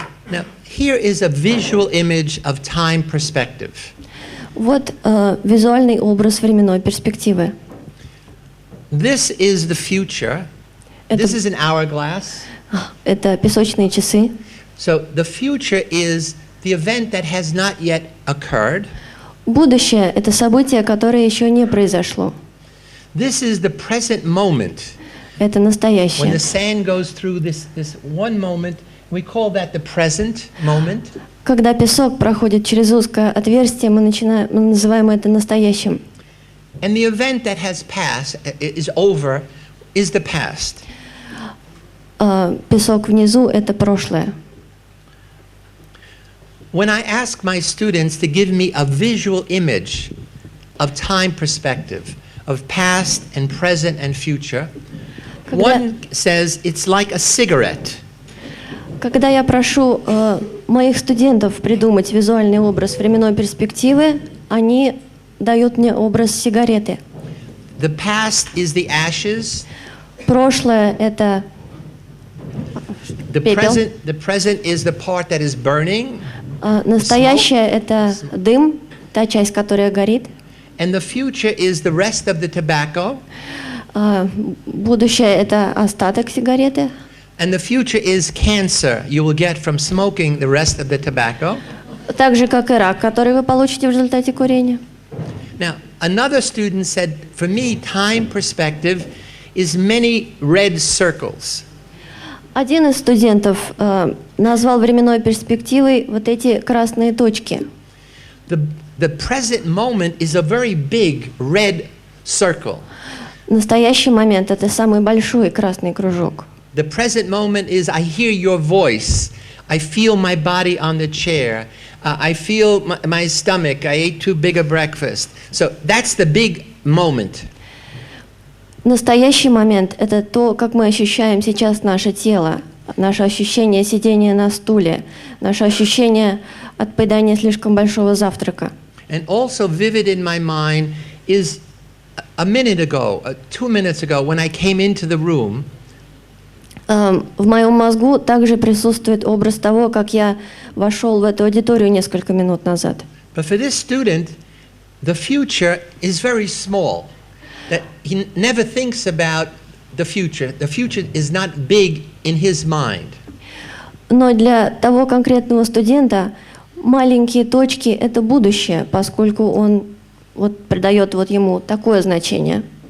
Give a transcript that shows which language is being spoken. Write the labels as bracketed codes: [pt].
[en] Now, here is a visual image of time perspective. [ru] Вот визуальный образ временной перспективы. [en] This is the future. This is an hourglass. [ru] Это песочные часы. [en] So the future is the event that has not yet occurred. [ru] Будущее – это событие, которое еще не произошло. [en] This is the present moment. [ru] Это [en] When [ru] настоящее. [en] the sand goes through this one moment, we call that the present moment. [ru] Когда песок проходит через узкое отверстие, мы называем это настоящим. [en] And the event that has passed, is over, is the past. [ru] Песок внизу – это прошлое. [en] When I ask my students to give me a visual image of time perspective, of past and present and future, one says it's like a cigarette. [ru] Когда я прошу моих студентов придумать визуальный образ временной перспективы, они дают мне образ сигареты. [en] The past is the ashes. [ru] Прошлое – это пепел. [en] The present is the part that is burning. [ru] Настоящее – это дым, та часть, которая горит. [en] And the future is the rest of the tobacco. [ru] Будущее – это остаток сигареты. [en] And the future is cancer you will get from smoking the rest of the tobacco. [ru] Так же, как и рак, который вы получите в результате курения. [en] Now, another student said, for me, time perspective is many red circles. [ru] Один из студентов назвал временной перспективой вот эти красные точки. [en] The present moment is a very big red circle. [ru] Настоящий момент – это самый большой красный кружок. [en] The present moment is I hear your voice, I feel my body on the chair, I feel my stomach, I ate too big a breakfast. So that's the big moment. [ru] Настоящий момент – это то, как мы ощущаем сейчас наше тело, наше ощущение сидения на стуле, наше ощущение от поедания слишком большого завтрака. [en] And also vivid in my mind is a minute ago, 2 minutes ago, when I came into the room. [ru] В моем мозгу также присутствует образ того, как я вошел в эту аудиторию несколько минут назад. [en] But for this student, the future is very small. That he never thinks about the future. The future is not big in his mind. [ru] Но для того конкретного студента маленькие точки – это будущее, поскольку он придает ему такое значение.